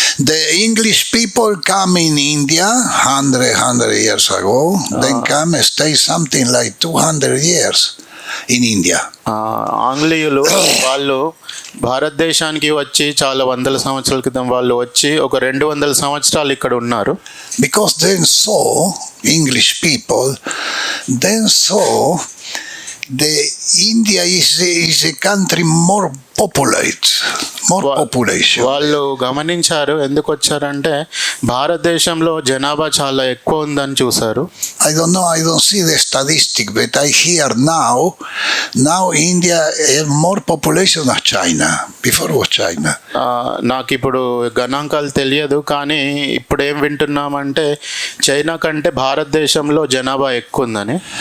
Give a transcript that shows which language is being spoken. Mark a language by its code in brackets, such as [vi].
[en] The English people come in India 100 years ago, then come stay something like 200 years in India. [te] ఆంగ్లేయులు వాళ్ళు భారతదేశానికి వచ్చి చాలా వందల సంవత్సరాల క్రితం వాళ్ళు వచ్చి ఒక 200 సంవత్సరాలు ఇక్కడ ఉన్నారు. [en] Because then saw English people, then saw the India is a country more population. [te] వాళ్ళు గమనించారు, ఎందుకు వచ్చారంటే భారతదేశంలో జనాభా చాలా ఎక్కువ ఉందని చూసారు. [en] I don't know, I don't see the statistic, but I hear now India has more population than China. Before was China. [te] నాకు ఇప్పుడు గణాంకాలు తెలియదు, కానీ ఇప్పుడు ఏం వింటున్నామంటే చైనా కంటే భారతదేశంలో జనాభా ఎక్కువ ఉందని.